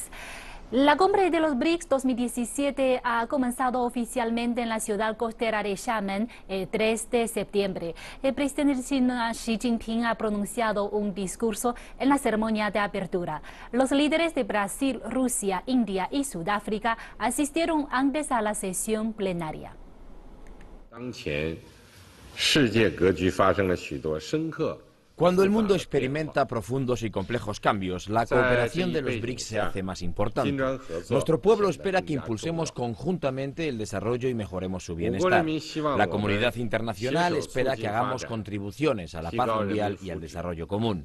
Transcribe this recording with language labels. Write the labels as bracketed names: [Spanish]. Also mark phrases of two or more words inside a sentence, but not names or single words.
[Spanish] La Cumbre de los BRICS 2017 ha comenzado oficialmente en la ciudad costera de Xiamen el 3 de septiembre. El presidente chino Xi Jinping ha pronunciado un discurso en la ceremonia de apertura. Los líderes de Brasil, Rusia, India y Sudáfrica asistieron antes a la sesión plenaria. [Chinese] 当前世界格局发生了许多深刻 [Spanish] Cuando el mundo experimenta profundos y complejos cambios, la cooperación de los BRICS se hace más importante. Nuestro pueblo espera que impulsemos conjuntamente el desarrollo y mejoremos su bienestar. La comunidad internacional espera que hagamos contribuciones a la paz mundial y al desarrollo común.